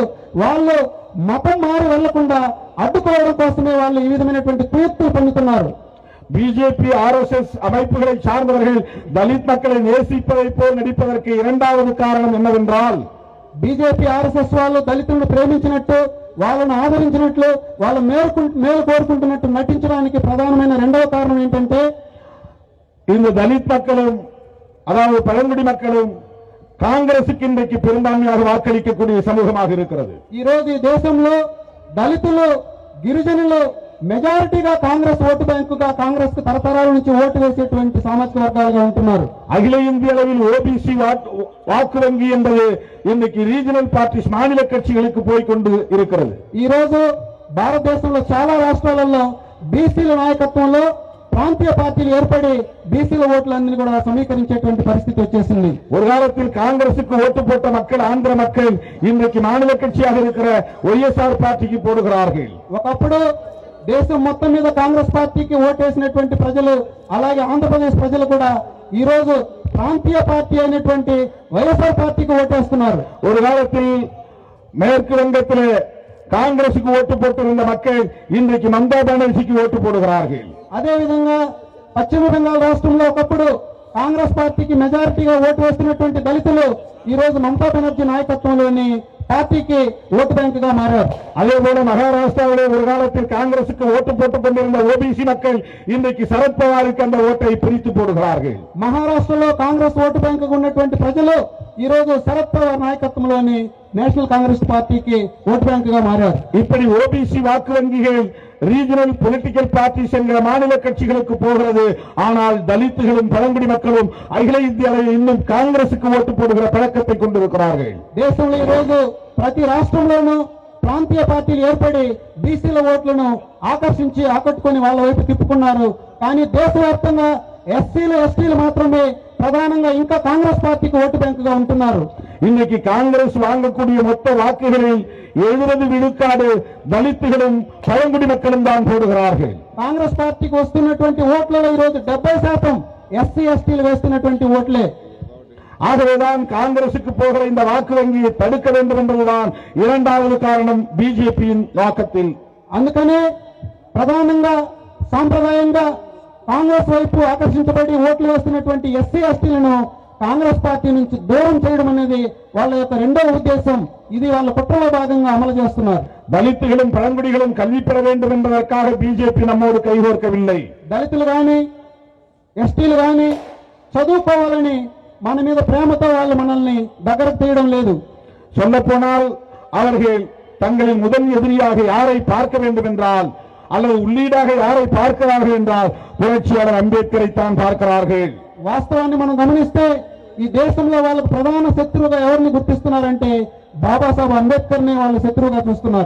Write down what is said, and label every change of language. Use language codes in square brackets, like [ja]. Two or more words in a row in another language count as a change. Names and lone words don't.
[te] వాళ్ళు మతం మారి వెళ్లకుండా అడ్డుకోవడం కోసమే వాళ్ళు ఈ విధమైనటువంటి కుయుక్తులు పొందుతున్నారు. [ta] பிஜேபி ஆர்எஸ்எஸ் அமைப்புகளை சார்ந்தவர்கள் தலித் மக்களை நேசிப்பதை போல் நடிப்பதற்கு 2வது காரணம் என்னவென்றால், [te] బీజేపీ ఆర్ఎస్ఎస్ వాళ్ళు దళితులను ప్రేమించినట్టు, వాళ్ళను ఆదరించినట్లు, వాళ్ళ మేలు కోరుకుంటున్నట్టు నటించడానికి ప్రధానమైన 2వ కారణం ఏంటంటే, [ta] இந்த தலித் மக்களும் அதாவது பழங்குடி மக்களும் காங்கிரசுக்கு இன்றைக்கு பெரும்பான்மையாக வாக்களிக்கக்கூடிய சமூகமாக இருக்கிறது. [te] ఈ రోజు ఈ దేశంలో దళితులు, గిరిజనులు మెజారిటీగా కాంగ్రెస్ ఓటు బ్యాంకుగా, కాంగ్రెస్ కు తరతరాల నుంచి ఓటు వేసేటువంటి సామాజిక వర్గాలుగా ఉంటున్నారు. [ta] அகில இந்திய அளவில் ஓபிசி வாக்கு வங்கி என்பது இன்னைக்கு [en] regional parties [ta] மாநில கட்சிகளுக்கு போய்கொண்டு இருக்கிறது. [te] ఈ రోజు భారతదేశంలో చాలా రాష్ట్రాలలో బీసీల నాయకత్వంలో ప్రాంతీయ పార్టీలు ఏర్పడి బీసీల ఓట్లన్నీ కూడా సమీకరించేటువంటి పరిస్థితి వచ్చేసింది. [ta] ஒரு காலத்தில் காங்கிரசுக்கு ஓட்டு போட்ட மக்கள், ஆந்திர மக்கள் இன்றைக்கு மாநில கட்சியாக இருக்கிற ஒய்எஸ்ஆர் பார்ட்டிக்கு போடுகிறார்கள். [te] ఒకప్పుడు దేశం మొత్తం మీద కాంగ్రెస్ పార్టీకి ఓటేసినటువంటి ప్రజలు, అలాగే ఆంధ్రప్రదేశ్ ప్రజలు కూడా ఈ రోజు ప్రాంతీయ పార్టీ అయినటువంటి వైఎస్ఆర్ పార్టీకి ఓటేస్తున్నారు. [ta] ஒரு காலத்தில் மேற்கு வங்கத்திலே காங்கிரசுக்கு ஓட்டு போட்டிருந்த மக்கள் இன்றைக்கு மம்தா பானர்ஜிக்கு ஓட்டு போடுகிறார்கள். [te] అదే విధంగా పశ్చిమ బెంగాల్ రాష్ట్రంలో ఒకప్పుడు కాంగ్రెస్ పార్టీకి మెజారిటీగా ఓటు వేస్తున్నటువంటి దళితులు ఈ రోజు మమతా బెనర్జీ నాయకత్వంలోని [ta] பார்ட்டிக்கு ஓட்டு பேங்காக மாறார். அதே போல மகாராஷ்டிராவிலே ஒரு காலத்தில் காங்கிரசுக்கு ஓட்டு போட்டுக் கொண்டிருந்த ஓபிசி மக்கள் இன்றைக்கு சரத்பவாருக்கு அந்த ஓட்டை பிரித்து போடுகிறார்கள். [te] మహారాష్ట్రలో కాంగ్రెస్ ఓటు బ్యాంకుగా ఉన్నటువంటి ప్రజలు ఈ రోజు శరద్ పవార్ నాయకత్వంలోని నేషనల్ కాంగ్రెస్ పార్టీకి ఓటు బ్యాంకుగా మారారు. [ta] இப்படி ஓபிசி வாக்கு வங்கிகள் [en] regional political parties [ta] என்கிற மாநில கட்சிகளுக்கு போகிறது. ஆனால் தலித்துகளும் பழங்குடி மக்களும் அகில இந்திய அளவில் இன்னும் காங்கிரசுக்கு ஓட்டு போடுகிற பழக்கத்தை கொண்டிருக்கிறார்கள். [te] దేశంలో ఈ రోజు ప్రతి రాష్ట్రంలోనూ ప్రాంతీయ పార్టీలు ఏర్పడి బీసీల ఓట్లను ఆకర్షించి ఆకట్టుకొని వాళ్ళ వైపు తిప్పుకున్నారు. కానీ దేశవ్యాప్తంగా ఎస్సీలు, ఎస్టీలు మాత్రమే ప్రధానంగా ఇంకా కాంగ్రెస్ పార్టీకి ఓటు బ్యాంకుగా ఉంటున్నారు. [ta] இன்னைக்கு காங்கிரஸ் வாங்கக்கூடிய மொத்த வாக்குகளில் 70 விழுக்காடு தலித்துகளும் பழங்குடி மக்களும் தான் போடுகிறார்கள். [te] కాంగ్రెస్ పార్టీకి వస్తున్నటువంటి ఓట్లలో ఈ రోజు 70% ఎస్సీ, ఎస్టీలు వేస్తున్నటువంటి ఓట్లే. [ta] ஆகவேதான் காங்கிரசுக்கு போகிற இந்த வாக்கு வங்கியை தடுக்க வேண்டும் என்பதுதான் 2வது காரணம் பிஜேபியின் நோக்கத்தில். [te] అందుకనే ప్రధానంగా సాంప్రదాయంగా కాంగ్రెస్ వైపు ఆకర్షించబడి ఓట్లు వేస్తున్నటువంటి ఎస్సీ, ఎస్టీలను కాంగ్రెస్ పార్టీ నుంచి దూరం చేయడం అనేది వాళ్ళ యొక్క 2వ ఉద్దేశం. ఇది వాళ్ళ కుట్రలో భాగంగా అమలు చేస్తున్నారు. [ta] దళితుகளும் பழங்குடிகளும் கல்வி பெற வேண்டும் என்பதற்காக பிஜேபி நம்மோடு கைகோர்க்கவில்லை. [te] దళితులు కానీ, ఎస్టీలు కానీ, చదువుకోవాలని మన మీద ప్రేమతో వాళ్ళు మనల్ని దగ్గరకు తీయడం లేదు. [ta] சொல்லப்போனால் அவர்கள் தங்களின் முதல் எதிரியாக யாரை பார்க்க வேண்டும் என்றால் அல்லது உள்ளீடாக யாரை பார்க்கிறார்கள் என்றால் புரட்சியாளர் அம்பேத்கரை தான் பார்க்கிறார்கள். [te] వాస్తవాన్ని మనం గమనిస్తే ఈ దేశంలో వాళ్ళకు ప్రధాన శత్రువుగా ఎవరిని గుర్తిస్తున్నారంటే బాబాసాహెబ్ అంబేద్కర్ ని వాళ్ళు శత్రువుగా చూస్తున్నారు.